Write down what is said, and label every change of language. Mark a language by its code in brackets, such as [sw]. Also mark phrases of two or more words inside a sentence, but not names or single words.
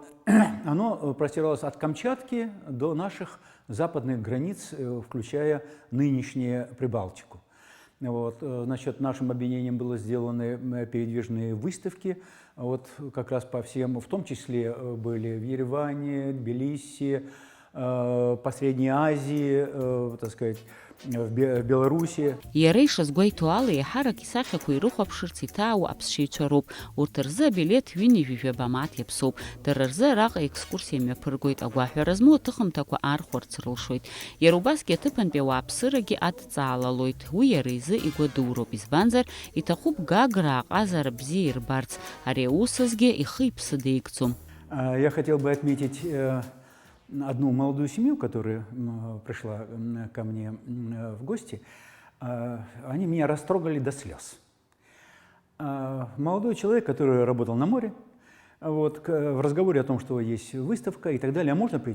[ru] Оно простиралось от Камчатки до наших западных границ, включая нынешнюю Прибалтику. Вот. Значит, нашим объединением были сделаны передвижные выставки, вот, как раз по всем, в том числе были в Ереване, Тбилиси, по Средней Азии, так сказать, в Беларуси. [ab] Иара гуаитуала иаҳарак исахьақәа ирыхәаԥшырц иҭаау аԥсшьаҩцәа роуп. Урҭ рзы абилеҭ ҩынҩажәи жәабамаҭ иаԥсоуп. Дара рзы араҟа екскурсиа мҩаԥыргоит, агәаҳәара змоу аҭыхымҭақәа аархәарц рылшоит. Иара убасгьы аҭыԥантәи ауааԥсырагьы адҵаалалоит. Уи иара изы игәадуроуп, избанзар иҭахуп Гаграа аҟазара бзиа ирбарц. Ари аусазгьы ихы иԥсы деигӡом. [ru] Я хотел бы отметить одну молодую семью, которая пришла ко мне в гости. Они меня растрогали до слез. Молодой человек, который работал на море, вот, в разговоре о том, что есть выставка и так далее, а можно прийти?